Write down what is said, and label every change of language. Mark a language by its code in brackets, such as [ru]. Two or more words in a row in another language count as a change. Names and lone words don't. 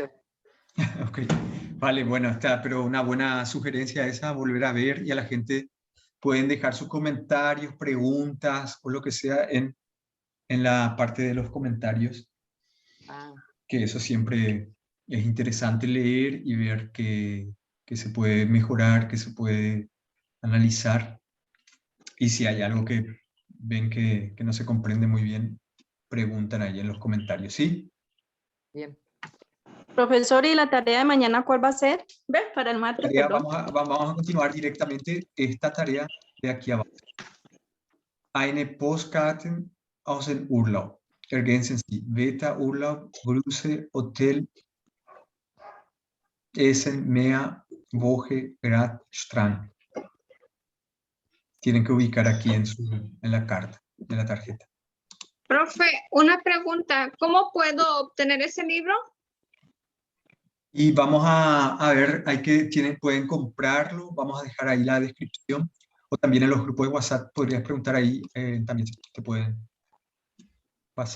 [es] Ok, vale, bueno, está, pero una buena sugerencia esa, volver a ver, y a la gente pueden dejar sus comentarios, preguntas o lo que sea en la parte de los comentarios, que eso siempre es interesante leer y ver que se puede mejorar, que se puede analizar, y si hay algo que ven que no se comprende muy bien, preguntan ahí en los comentarios, ¿sí? Bien. Profesor, ¿y la tarea de mañana cuál va a ser? ¿Ves? Para el martes, perdón. Vamos a continuar directamente esta tarea de aquí abajo. [de] Eine Postkarten aus dem Urlaub. Ergänzen Sie Wetter, Urlaub, Grüße, Hotel, Essen, Meer, Woche, Grad, Strand. [es] Tienen que ubicar aquí en la carta, en la tarjeta. Profe, una pregunta. ¿Cómo puedo obtener ese libro? Y vamos a ver, pueden comprarlo, vamos a dejar ahí la descripción, o también en los grupos de WhatsApp podrías preguntar ahí, también te pueden pasar.